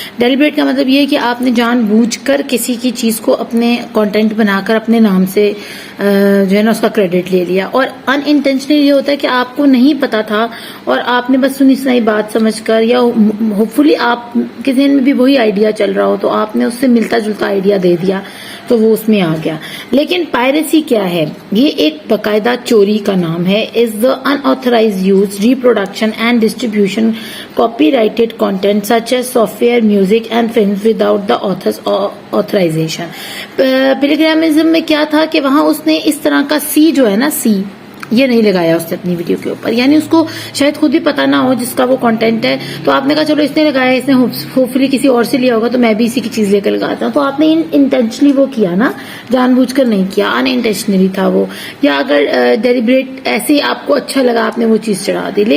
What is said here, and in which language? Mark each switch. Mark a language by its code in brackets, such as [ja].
[ur] Deliberate کا مطلب یہ ہے کہ آپ نے جان بوجھ کر کسی کی چیز کو اپنے کانٹینٹ بنا کر اپنے نام سے جو ہے نا اس کا کریڈٹ لے لیا, اور ان انٹینشنل یہ ہوتا ہے کہ آپ کو نہیں پتا تھا اور آپ نے بس سنی سنائی بات سمجھ کر یا ہوپ فلی آپ کے ذہن میں بھی وہی آئیڈیا چل رہا ہو تو آپ نے اس سے ملتا جلتا آئیڈیا دے دیا تو وہ اس میں آ گیا. لیکن پائریسی کیا ہے؟ یہ ایک باقاعدہ چوری کا نام ہے. [en] is the unauthorized use, reproduction and distribution copyrighted content such as software, music and films without the author's authorization. [ur] Plagiarism میں کیا تھا کہ وہاں اس نے اس طرح کا سی جو ہے نا, سی یہ نہیں لگایا اس نے اپنی ویڈیو کے اوپر, یعنی اس کو شاید خود بھی پتا نہ ہو جس کا وہ کانٹینٹ ہے, تو آپ نے کہا چلو اس نے لگایا, اس نے ہوپ فلی کسی اور سے لیا ہوگا تو میں بھی اسی کی چیز لے کر لگاتا ہوں. تو آپ نے انٹینشنلی وہ کیا نا, جان بوجھ کر نہیں کیا, ان انٹینشنلی تھا وہ, یا اگر ڈیلیبریٹ ایسے ہی آپ کو اچھا لگا آپ نے وہ چیز چڑھا دی.